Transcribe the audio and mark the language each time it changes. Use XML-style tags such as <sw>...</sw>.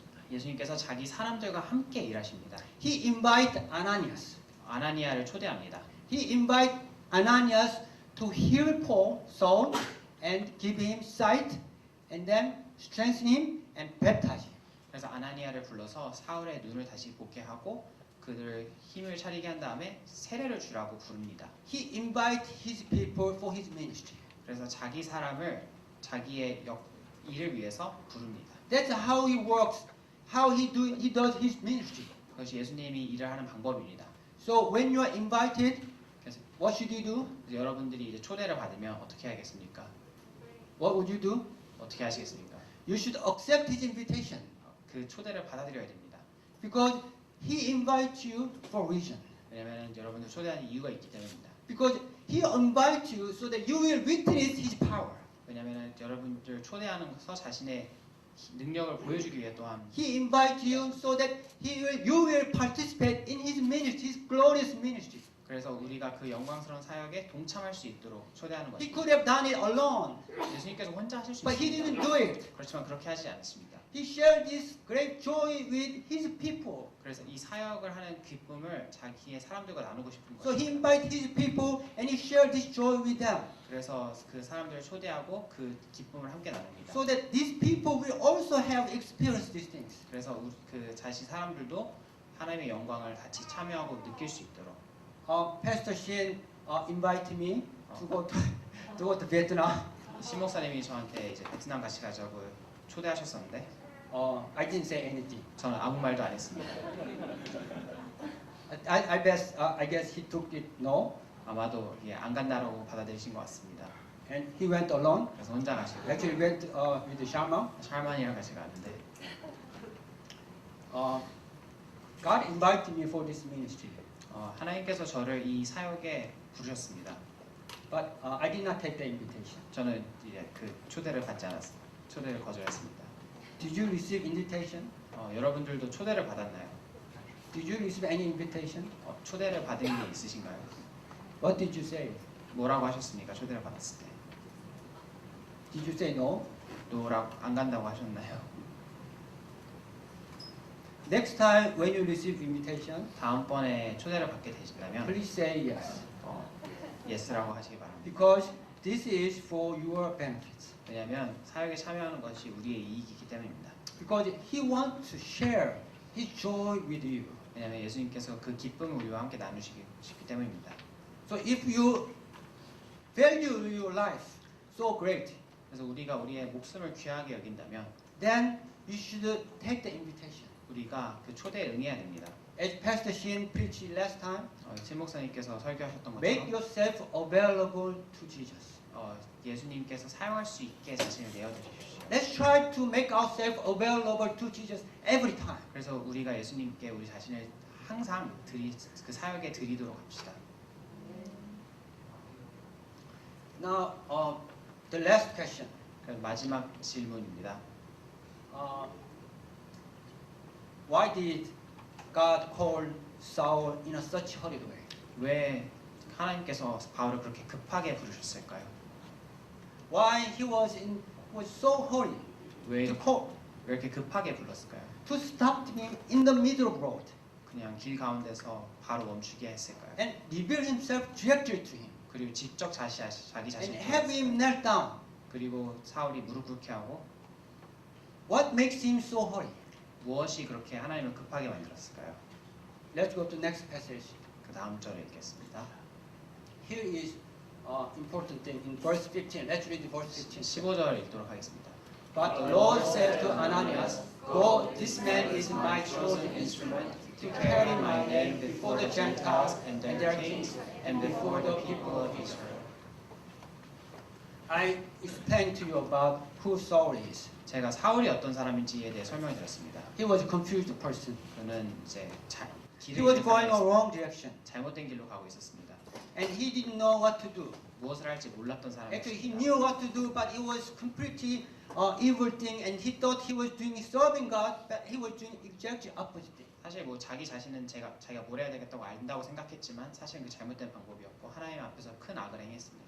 <ko>예수님께서 자기 사람들과 함께 일하십니다.</ko> <en>He invited Ananias.</en> <ko>아나니아를 초대합니다.</ko> <en>He invited Ananias to heal Paul, Saul, and give him sight, and then strengthen him and baptize him.</en> <ko>그래서 아나니아를 불러서 사울의 눈을 다시 보게 하고 그들을 힘을 차리게 한 다음에 세례를 주라고 부릅니다.</ko> <en>He invited his people for his ministry.</en> <ko>그래서 자기 사람을 자기의 일을 위해서 부릅니다.</ko> <en>That's how he works, how he does his ministry.</en> <ko>그것이 예수님이 일을 하는 방법입니다.</ko> <en>So when you are invited,</en> <ko>그래서</ko> <en>what should you do?</en> <ko>여러분들이 이제 초대를 받으면 어떻게 하겠습니까?</ko> <en>What would you do?</en> <ko>어떻게 하시겠습니까?</ko> <en>You should accept his invitation</en> <ko>그 초대를 받아들여야 됩니다.</ko> <en>because he invites you for a reason.</en> <ko>왜냐하면 여러분들 초대하는 이유가 있기 때문입니다.</ko> <en>Because he invites you so that you will witness his power.</en> <ko>왜냐하면 여러분들 초대하면서 자신의 능력을 보여주기 위해 또한</ko> <en>He invites you so that you will participate in his ministry, his glorious ministry.</en> <ko>그래서 우리가 그 영광스러운 사역에 동참할 수 있도록 초대하는</ko> <en>He</en> <ko>것입니다.</ko> <en>could have done it alone,</en> <ko>예수님께서 혼자 하실 수</ko> <en>but he</en> <ko>있습니다.</ko> <en>didn't do it.</en> <ko>그렇지만 그렇게 하지 않습니다.</ko> <en>He shared this great joy with his people.</en> <ko>그래서 이 사역을 하는 기쁨을 자기의 사람들과 나누고 싶은</ko> <en>So he</en> <ko>것입니다.</ko> <en>invited his people and he shared this joy with them.</en> <ko>그래서 그 사람들을 초대하고 그 기쁨을 함께 나눕니다.</ko> <en>So that these people will also have experienced these things.</en> <ko>그래서 그 자신 사람들도 하나님의 영광을 같이 참여하고 느낄 수 있도록</ko> <en>Pastor Shin invited me to go to Vietnam.</en> <ko>신 목사님이 저한테 이제 베트남 같이 가자고 초대하셨었는데</ko> <en>I didn't say anything.</en> <ko>저는 아무 말도 안 했습니다.</ko> <en>I guess he took it no,</en> <ko>아마도 안 간다라고 받아들이신 것 같습니다.</ko> <en>and he went alone.</en> <ko>그래서 혼자 가시고</ko> <en>Actually went with Sharma.</en> <ko>샬만이랑 같이 가는데</ko> <en>God invited me for this ministry.</en> <ko>하나님께서 저를 이 사역에 부르셨습니다.</ko> <en>But I did not take the invitation.</en> <ko>저는 이제 그 초대를 받지 않았습니다. 초대를 거절했습니다.</ko> <en>Did you receive invitation?</en> <ko>여러분들도 초대를 받았나요?</ko> <en>Did you receive any invitation?</en> <ko>초대를 받은 게 있으신가요?</ko> <en>What did you say?</en> <ko>뭐라고 하셨습니까? 초대를 받았을 때.</ko> <en>Did you say no?</en> <ko>노라고 안 간다고 하셨나요?</ko> <en>Next time when you receive invitation,</en> <ko>다음번에 초대를 받게 되신다면</ko> <en>please say yes.</en> <ko>예스라고 하시기 바랍니다.</ko> <en>Because this is for your benefits.</en> <ko>왜냐하면 사역에 참여하는 것이 우리의 이익이기 때문입니다.</ko> <en>Because He wants to share His joy with you.</en> <ko>왜냐하면 예수님께서 그 기쁨을 우리와 함께 나누시기 때문입니다.</ko> <en>So if you value your life so great,</en> <ko>그래서 우리가 우리의 목숨을 귀하게 여긴다면</ko> <en>then you should take the invitation.</en> <ko>우리가 그 초대에 응해야 됩니다.</ko> <en>As Pastor Shin preached last time,</en> <ko>신 목사님께서 설교하셨던</ko> <en>make</en> <ko>것처럼</ko> <en>yourself available to Jesus.</en> <ko>예수님께서 사용할 수 있게 자신을 내어드리십시오.</ko> <en>Let's try to make ourselves available to Jesus every time.</en> <ko>그래서 우리가 예수님께 우리 자신을 항상 그 사역에 드리도록 합시다.</ko> <en>Now, the last question.</en> <ko>마지막 질문입니다.</ko> <en>Why did God call Saul in a such hurried way?</en> <ko>왜 하나님께서 바울을 그렇게 급하게 부르셨을까요?</ko> <en>Why he was so hurried</en> <ko>왜</ko> <en>to call,</en> <ko>이렇게 급하게 불렀을까요?</ko> <en>to stop him in the middle of road</en> <ko>그냥 길 가운데서 바로 멈추게 했을까요?</ko> <en>and reveal himself directly to him</en> <ko>그리고 직접 자기</ko> <en>and</en> <ko>자신을</ko> <en>have him knelt down?</en> <ko>그리고 사울이 무릎 꿇게 하고</ko> <en>What makes him so hurried?</en> <ko>무엇이 그렇게 하나님을 급하게 만들었을까요?</ko> <en>Let's go to next passage.</en> <ko>그 다음 절에 읽겠습니다.</ko> <en>Here is important thing in verse 15. Let's read verse 15.</en> <ko>15절 읽도록 하겠습니다.</ko> <en>But the Lord said to Ananias, Go, this man is my chosen instrument to carry my name before the Gentiles and their kings and before the people of Israel. I explained to you about who Saul is.</en> <ko>제가 사울이 어떤 사람인지에 대해 설명을 드렸습니다.</ko> <en>He was a confused person.</en> <ko>그는 이제</ko> <en>He was going a wrong direction.</en> <ko>잘못된 길로 가고 있었습니다.</ko> <en>And he didn't know what to do.</en> <ko>무엇을 할지 몰랐던</ko> <en>Actually, he</en> <ko>사람이었습니다.</ko> <en>knew what to do, but it was completely evil thing, and he thought he was doing serving God, but he was doing exactly opposite thing.</en> <ko>사실 뭐 자기 자신은 자기가 뭘 해야 되겠다고 안다고 생각했지만 사실은 그 잘못된 방법이었고 하나님 앞에서 큰 악을 행했습니다.</ko>